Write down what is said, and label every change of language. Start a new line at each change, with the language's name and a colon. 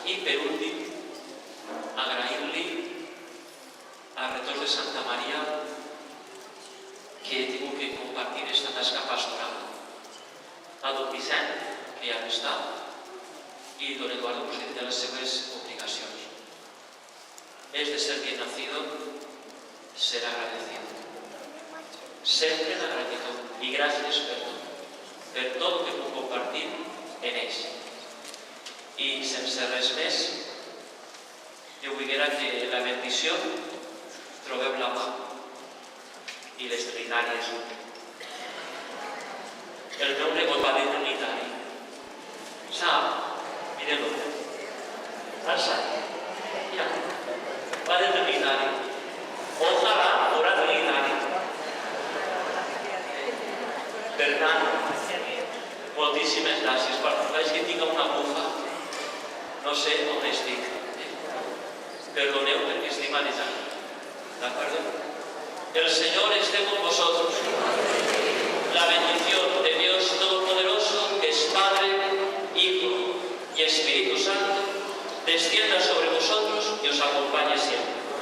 Catalan: I per últim, agrair-li al retorn de Santa Maria que he tingut que compartir aquesta tasca pastoral. A don Vicent, que ja no està, i don Eduardo, que té les seves obligacions.
Spanish: Es de ser bien nacido, ser agradecido.
Catalan: Sempre en gratitud. I gràcies per tot el que puc compartir en ells. I sense res més, jo vull que la bendició trobeu la mà i les trinàries. El meu nebot va de trinitari. Sap? Mireu-lo. Alça. Ja. Va de trinitari. Ojalà fora trinitari. Per tant, moltíssimes gràcies. Veig que tinc una bufa. No sé on estic. Perdoneu perquè estic manejant.
Spanish: ¿De el Señor esté con vosotros. La bendición de Dios Todopoderoso, que es Padre, Hijo y Espíritu Santo, descienda sobre vosotros y os acompañe siempre.